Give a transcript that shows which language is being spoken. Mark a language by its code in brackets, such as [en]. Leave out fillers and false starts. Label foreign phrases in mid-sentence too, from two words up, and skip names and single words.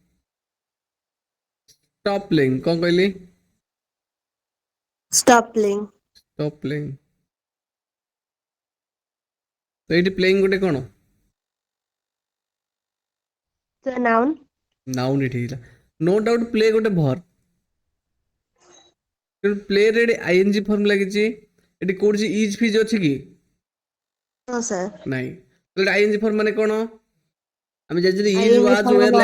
[en] stop playing, [or] କ'ଣ କହିଲି? [en] Stop playing. stop playing. [or] ତ ଏଇଠି ପ୍ଲେଇଂ ଗୋଟେ କ'ଣ? [en] The noun. [or] ନାଉନ୍ ଏଠି ହେଇଥିଲା। [en] no doubt [or] ପ୍ଲେ ଗୋଟେ ଭର୍ବ, ତେଣୁ ପ୍ଲେରେ ଏଠି [en] ING form [or] ଲାଗିଛି। ଏଠି କୋଉଠି ଇଜ୍ ଫିଜ୍ ଅଛି କି? [en] No, sir. [or] ନାଇଁ। ତ ଏଠି [en] ING form [or] ମାନେ କ'ଣ? ଆମେ ଯଦି ଇଜ୍ [en] ING ୱାଜ୍ form ୱେର୍